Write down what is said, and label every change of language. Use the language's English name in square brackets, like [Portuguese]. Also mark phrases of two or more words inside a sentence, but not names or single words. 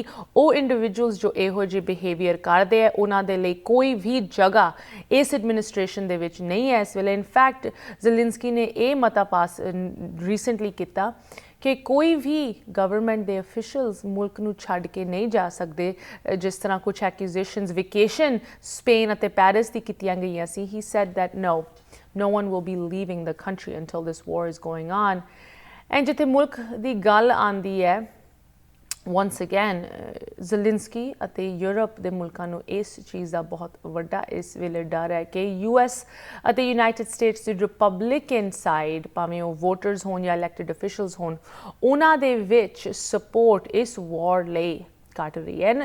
[Punjabi] ਉਹ ਇੰਡੀਵਿਜੂਅਲਸ ਜੋ ਇਹੋ ਜਿਹੇ ਬਿਹੇਵੀਅਰ ਕਰਦੇ ਆ ਉਹਨਾਂ ਦੇ ਲਈ ਕੋਈ ਵੀ ਜਗ੍ਹਾ ਇਸ ਐਡਮਿਨਿਸਟ੍ਰੇਸ਼ਨ ਦੇ ਵਿੱਚ ਨਹੀਂ ਹੈ ਇਸ ਵੇਲੇ। ਇਨਫੈਕਟ ਜ਼ੈਲੈਂਸਕੀ ਨੇ ਇਹ ਮਤਾ ਪਾਸ ਰੀਸੈਂਟਲੀ ਕੀਤਾ ਕਿ ਕੋਈ ਵੀ ਗਵਰਨਮੈਂਟ ਦੇ ਅਫੀਸ਼ੀਅਲਸ ਮੁਲਕ ਨੂੰ ਛੱਡ ਕੇ ਨਹੀਂ ਜਾ ਸਕਦੇ, ਜਿਸ ਤਰ੍ਹਾਂ ਕੁਝ [English] accusations vacation [Punjabi] ਸਪੇਨ ਅਤੇ ਪੈਰਿਸ ਦੀ ਕੀਤੀਆਂ ਗਈਆਂ ਸੀ। [English] he said that no one will be leaving the country until this war is going on. [Punjabi] ਐਂਡ ਜਿੱਥੇ ਮੁਲਕ ਦੀ ਗੱਲ ਆਉਂਦੀ ਹੈ, [English] once again [Punjabi] ਜ਼ੈਲੈਂਸਕੀ ਅਤੇ ਯੂਰਪ ਦੇ ਮੁਲਕਾਂ ਨੂੰ ਇਸ ਚੀਜ਼ ਦਾ ਬਹੁਤ ਵੱਡਾ ਇਸ ਵੇਲੇ ਡਰ ਹੈ ਕਿ US ਅਤੇ ਯੂਨਾਈਟਿਡ ਸਟੇਟਸ ਦੀ [English] Republican side, [Punjabi] ਭਾਵੇਂ ਉਹ ਵੋਟਰਸ ਹੋਣ ਜਾਂ [English] elected officials [Punjabi] ਹੋਣ, ਉਹਨਾਂ ਦੇ ਵਿੱਚ ਸਪੋਰਟ ਇਸ ਵਾਰ ਲਈ ਘੱਟ ਰਹੀ ਹੈ।